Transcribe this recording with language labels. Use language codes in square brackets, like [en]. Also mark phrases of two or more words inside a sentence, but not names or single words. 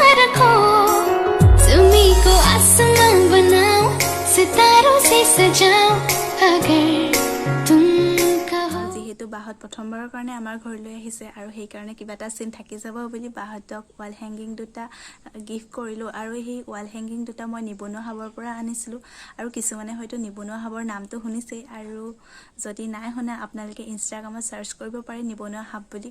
[hi] रखो, ज़मीं को आसमां बनाओ, सितारों से सजाओ, अगर तुम कहो। [as] যিহেতু বাহঁত প্ৰথমবাৰৰ কাৰণে আমাৰ ঘৰলৈ আহিছে আৰু সেইকাৰণে কিবা এটা চিন থাকি যাব বুলি বাহঁতক [en] wall hanging [as] দুটা গিফ্ট কৰিলোঁ। আৰু সেই [en] wall hanging [as] দুটা মই নিবনুৱা হাবৰ পৰা আনিছিলোঁ। আৰু কিছুমানে হয়তো নিবনুৱা হাবৰ নামটো শুনিছেই, আৰু যদি নাই শুনা আপোনালোকে ইনষ্টাগ্ৰামত চাৰ্চ কৰিব পাৰে নিবনুৱা হাব বুলি।